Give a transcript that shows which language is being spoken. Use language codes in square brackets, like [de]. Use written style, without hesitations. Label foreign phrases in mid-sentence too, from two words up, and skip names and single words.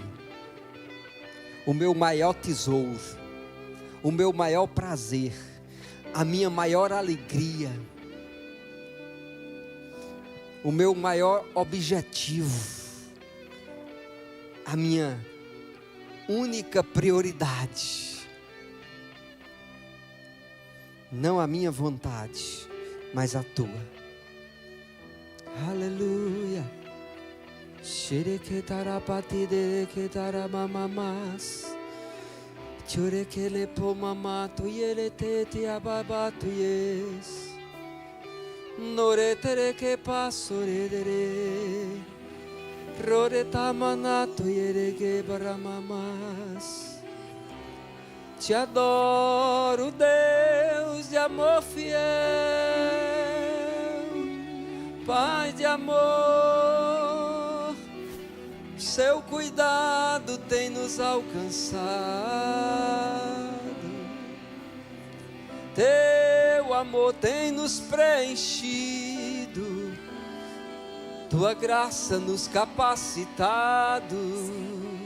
[pt] O meu maior tesouro, o meu maior prazer, a minha maior alegria, o meu maior objetivo, a minha única prioridade. Não a minha vontade, mas a tua. Aleluia. Shereketarapati dereketaramamas. Churekele pomama tuyele tete ababa tuyes. Noretere que pasoredere. Roretamana tuyere que baramamas. Te adoro, Deus de amor fiel, Pai de amor, seu cuidado tem nos alcançado, teu amor tem nos preenchido, tua graça nos capacitado.